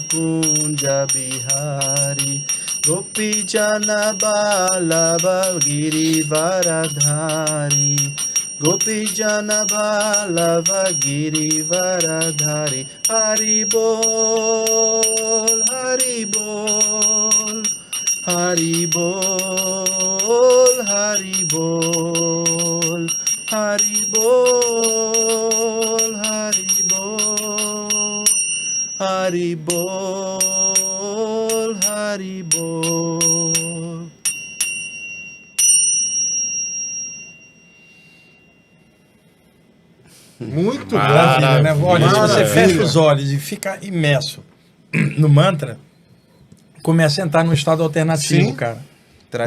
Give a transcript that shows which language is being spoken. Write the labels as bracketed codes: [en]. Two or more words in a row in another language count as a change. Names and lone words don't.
[sa] Kunja Bihari Gopi Jana Balava Girivaradhari Gopi Jana Balava Girivaradhari Hari Bol Hari Bol Hari Bol Hari Bol Hari Bol Hari Bol Hari Bol Hari Bol. [pt] Muito Maravilha, né? bom. Olha, se você Maravilha. fecha os olhos e fica imerso no mantra, começa a entrar num estado alternativo, Sim. cara. Traz